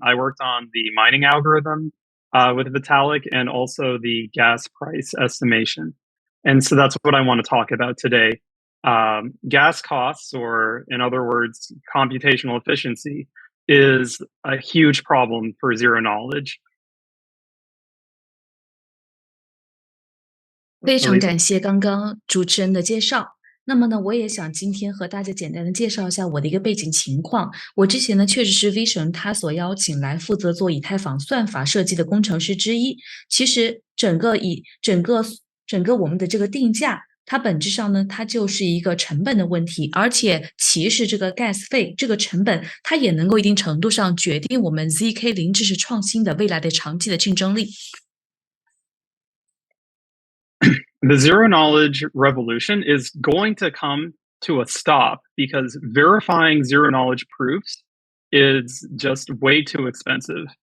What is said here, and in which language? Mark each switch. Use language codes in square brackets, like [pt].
[en] I worked on the mining algorithm with Vitalik and also the gas price estimation. And so that's what I want to talk about today. Gas costs, or in other words, computational efficiency, is a huge problem for zero knowledge. [zh] 非常感谢刚刚主持人的介绍。那么呢，我也想今天和大家简单的介绍一下我的一个背景情况。我之前呢，确实是 V 神他所邀请来负责做以太坊算法设计的工程师之一。其实整个我们的这个定价，它本质上呢，它就是一个成本的问题，而且其实这个 gas 费这个成本，它也能够一定程度上决定我们 ZK 零知识创新的未来的长期的竞争力。 [en] The zero knowledge revolution is going to come to a stop because verifying zero knowledge proofs is just way too expensive.